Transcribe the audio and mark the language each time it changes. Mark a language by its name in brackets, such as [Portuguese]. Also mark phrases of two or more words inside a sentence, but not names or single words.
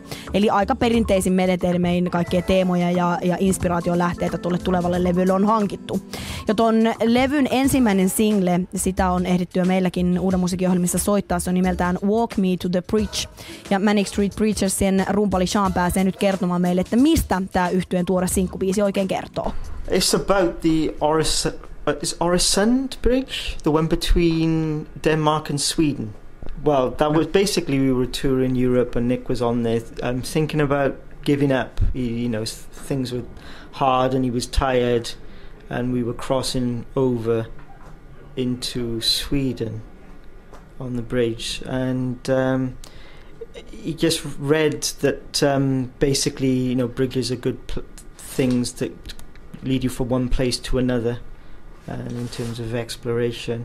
[Finnish] Eli aika perinteisin menetelmein kaikkia teemoja ja inspiraation lähteitä tuolle tulevalle levylle on hankittu. Ja ton levyn ensimmäinen single, sitä on ehditty jo meilläkin Uuden musiikin ohjelmissa soittaa, se on nimeltään Walk Me to the Bridge. Ja Manic Street Preachersin rumpali Sean pääsee nyt kertomaan meille, että mistä tää yhtyeen tuore sinkkubiisi oikein kertoo. [English] It's about the Öresund Bridge, the one between Denmark and Sweden. Well, that was basically, we were touring Europe and Nick was on there thinking about giving up. Things were hard and he was tired, and we were crossing over into Sweden on the bridge, and he just read that basically bridges are good things that lead you from one place to another in terms of exploration.